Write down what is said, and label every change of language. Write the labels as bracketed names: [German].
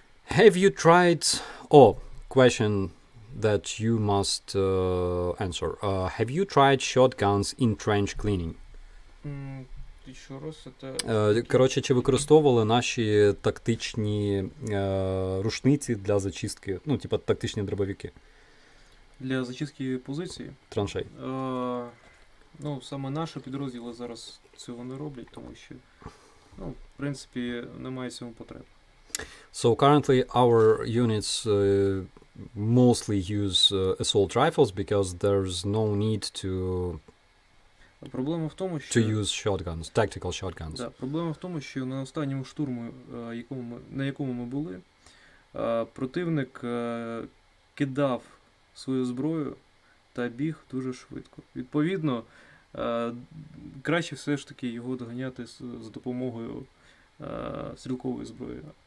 [English] Have you tried? Oh, question that you must answer. Have you tried shotguns in trench cleaning? [Ukrainian] Ще раз, це... Коротше, чи використовували наші тактичні рушниці для зачистки, ну, типа тактичні дробовики? Для зачистки позиції? Траншей. Ну, саме наші підрозділи зараз цього не роблять, тому що, ну, в принципі, немає цьому потреби. [English] So currently our units mostly use assault rifles because there's no need to [Ukrainian] Проблема в тому, що... [English] use shotguns, tactical shotguns. [Ukrainian] Да, проблема в тому, що на останньому штурму, на якому ми були, противник кидав свою зброю та біг дуже швидко. Відповідно, краще все ж таки його доганяти з допомогою стрілкової зброї.